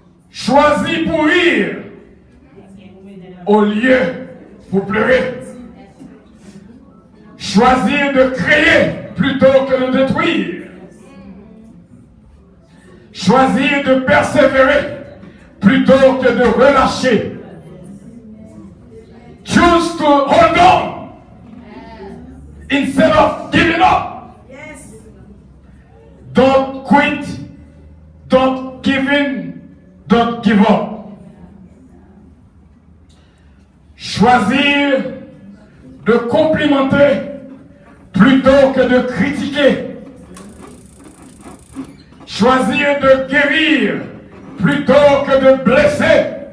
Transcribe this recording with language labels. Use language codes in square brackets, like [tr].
[fr] Choisir pour rire au lieu pour pleurer. Choisir de créer plutôt que de détruire. Choisir de persévérer plutôt que de relâcher. [en] Choose to hold on instead of giving up. Don't quit. Don't give in. Don't give up. [fr] Choisir de complimenter plutôt que de critiquer. Choisir de guérir plutôt que de blesser.